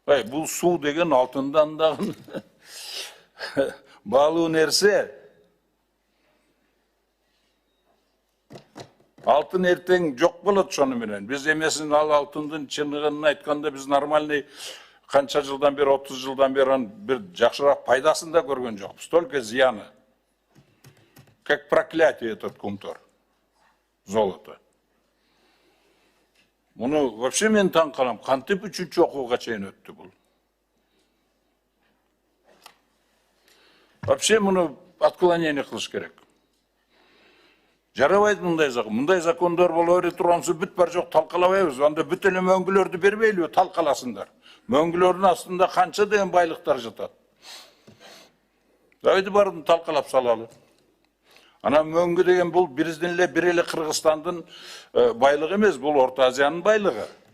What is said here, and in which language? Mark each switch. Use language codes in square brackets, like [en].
[ky] Бул суу деген алтындан дагы баалуу нерсе. Алтын эртең жок болот ошону менен. Биз эмесин ал алтындын чыныгын айтканда биз нормальный канча жылдан бери, 30 жылдан бери бир жакшыраак пайдасын да көргөн жокпуз. [ru] Только [ky] зыяны. [ru] Как проклятие этот кумтор. Золото. [ky] Муну вообще мен таң калам. Кантип 3-чү окууга чейин өттү бул? Вообще муну отклонение кылыш керек. Жарабайт мындай закон. Мындай закондор боло бере тургансы бүт бар жок талкалабайбыз. Анда бүт эле мөңгүлөрдү бербейлиби, талкаласындар. Мөңгүлөрдүн астында канча деген байлыктар жатат. [ru] Давайте [ky] барын талкалап салалы. Ана мөңгү деген бул биздин эле Кыргызстандын байлыгы эмес, бул Орто Азиянын байлыгы.